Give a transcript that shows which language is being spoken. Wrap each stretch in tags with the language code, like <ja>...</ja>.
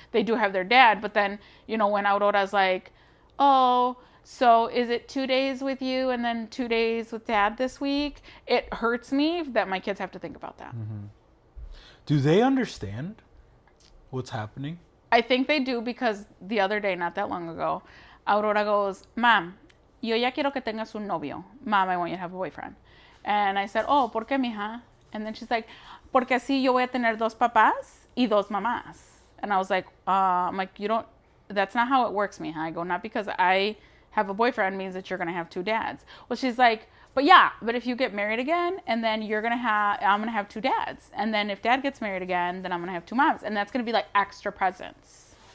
<en>They do have their dad, but then, when Aurora's like, oh, so is it 2 days with you and then 2 days with dad this week? It hurts me that my kids have to think about that. Do they understand what's happening? I think they do because the other day, not that long ago, Aurora goes, Mom,</en> <es>yo ya quiero que tengas un novio.</es> <en>Mom, I want you to have a boyfriend. And I said, oh,</en> <es>¿por qué, mija?</es> <en>And then she's like,</en> <es>porque así yo voy a tener 2 papás y 2 mamás.</es> <en>And I was like, I'm like, that's not how it works, mija. I go, not because I have a boyfriend means that you're going to have 2 dads. Well, she's like, but if you get married again, and then I'm going to have 2 dads. And then if dad gets married again, then I'm going to have 2 moms. And that's going to be like extra presents.</en>